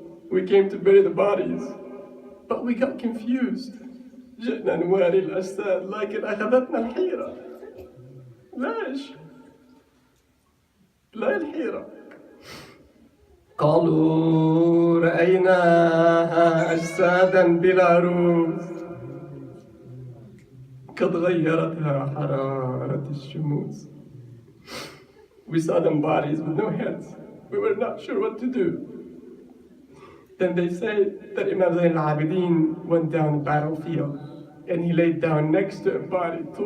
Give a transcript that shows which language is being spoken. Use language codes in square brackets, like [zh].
[en] We came to bury the bodies, but we got confused. [ar] جئنا نواري الأجساد لكن أخذتنا الحيرة. ليش؟ لا الحيرة. قالوا رأيناها أجسادا بلا روح قد غيرتها حرارة الشموس. [en] We saw them bodies with no heads. We were not sure what to do. Then they say that Imam Zayn al-Abidin went down the battlefield and he laid down next to a body.